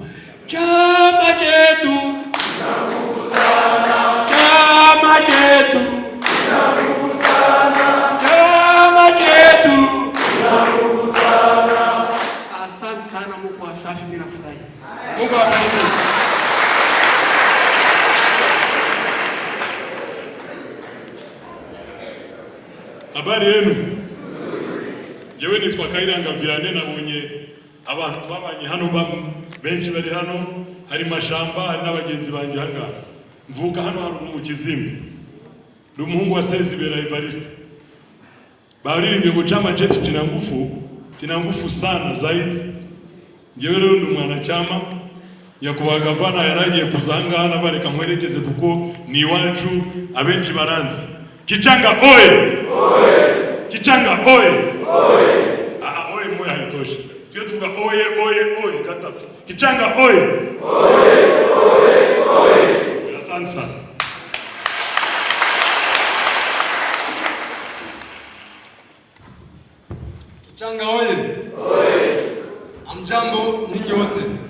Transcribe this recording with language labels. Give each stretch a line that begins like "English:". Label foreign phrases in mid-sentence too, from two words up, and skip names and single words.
Swahili: Chama chetu kina nguvu sana, chama chetu kina nguvu sana, chama chetu kina nguvu sana. Asante sana, Mungu asafi, mimi nafurahi. Mungu awabariki. Habari yenu?
Kinyarwanda: Jewe nitwa Kairanga Vianney, nabonye abantu twabanye hano benshi bari hano, hari mashamba, hari n'abagenzi banje hanga. Mvuka hano hari mu Kizimu. Ndi umuhungu wa Sezibera Evariste. Baririmbye ngo
Swahili: chama chetu kina nguvu sana
Kinyarwanda: zaidi. Jewe rero ndi mwanachama, nyakubahwa gavana yaragiye kuzanga hano bareka mwerekeze kuko ni iwacu abenshi baranzi.
Swahili: Kichanga oye! Kichanga oye! Oye moya haitoshi.
Kinyarwanda: Tuyo tuvuga oye gatatu.
Swahili: Kichanga oye! Asante sana. Kichanga oye! Amjambo ninyi wote.